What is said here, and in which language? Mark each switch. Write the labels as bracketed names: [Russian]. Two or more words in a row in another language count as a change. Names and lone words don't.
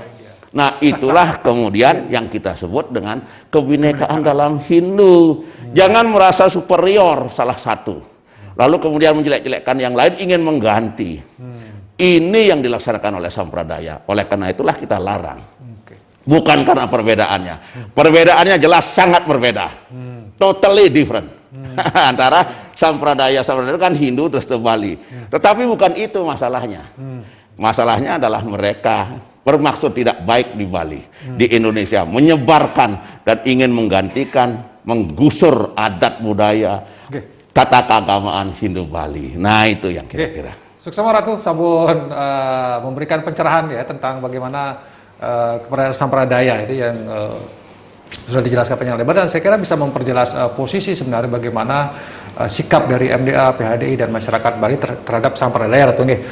[Indonesian] Nah, itulah kemudian yang kita sebut dengan kebinekaan dalam Hindu. Jangan merasa superior salah satu, lalu kemudian menjelek-jelekkan yang lain, ingin mengganti. Ini yang dilaksanakan oleh sampradaya. Oleh karena itulah kita larang. bukan karena perbedaannya. Perbedaannya jelas sangat berbeda, [English] totally different. [Indonesian] Antara sampradaya kan Hindu terus ke Bali. Tetapi bukan itu masalahnya. Masalahnya adalah mereka bermaksud tidak baik di Bali, di Indonesia, menyebarkan dan ingin menggantikan, menggusur adat budaya, tata keagamaan Hindu Bali. Nah itu yang kira-kira. Suksema Ratu Sabun memberikan pencerahan ya tentang bagaimana keberadaan sampradaya itu yang sudah dijelaskan panjang lebar, dan saya kira bisa memperjelas posisi sebenarnya bagaimana sikap dari MDA, PHDI dan masyarakat Bali terhadap sampradaya Ratu nih.